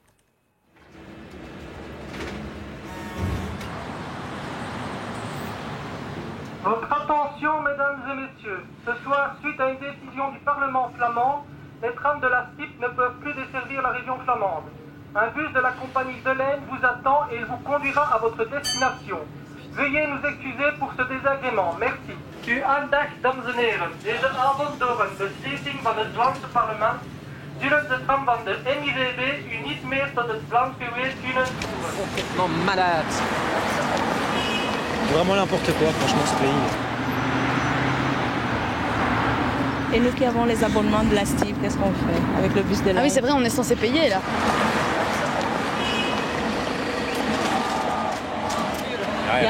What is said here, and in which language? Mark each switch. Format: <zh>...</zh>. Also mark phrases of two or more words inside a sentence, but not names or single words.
<fr>Votre attention, mesdames et messieurs. Ce soir, suite à une décision du Parlement flamand, les trams de la STIP ne peuvent plus desservir la région flamande. Un bus de la compagnie Delaine vous attend et il vous conduira à votre destination. Veuillez nous excuser pour ce désagrément. Merci.</fr> <nl>U aandacht, dames en heren. Deze avond door een beslissing van het Vlaamse parlement zullen de tram van de MIVB u niet meer tot het Vlaams geweest kunnen voeren.</nl> <fr>Complètement malade. Vraiment n'importe quoi, franchement, ce pays. Et nous qui avons les abonnements de la STIP, qu'est-ce qu'on fait avec le bus de la... Ah oui, c'est vrai, on est censé payer là. Bien.</fr>